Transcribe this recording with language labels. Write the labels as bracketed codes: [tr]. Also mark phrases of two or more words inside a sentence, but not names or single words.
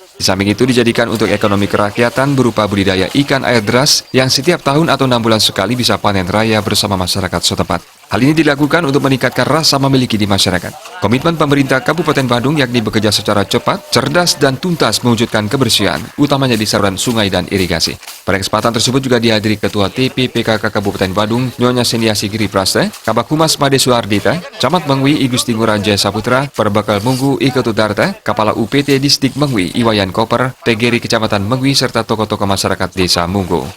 [id] Di samping itu dijadikan untuk ekonomi kerakyatan berupa budidaya ikan air deras yang setiap tahun atau 6 bulan sekali bisa panen raya bersama masyarakat setempat. Hal ini dilakukan untuk meningkatkan rasa memiliki di masyarakat. Komitmen pemerintah Kabupaten Badung yakni bekerja secara cepat, cerdas, dan tuntas mewujudkan kebersihan, utamanya di saluran sungai dan irigasi. Pada kesempatan tersebut juga dihadiri Ketua TPPKK Kabupaten Badung, Nyonya Seniasi Giri Praste, Kabak Humas Made Suardita, Camat Mengwi I Gusti Ngurah Jaya Saputra, Perbekal Munggu I Ketutarta, Kepala UPT Distrik Mengwi Iwayan Koper, TGRI Kecamatan Mengwi, serta tokoh-tokoh masyarakat Desa Munggu.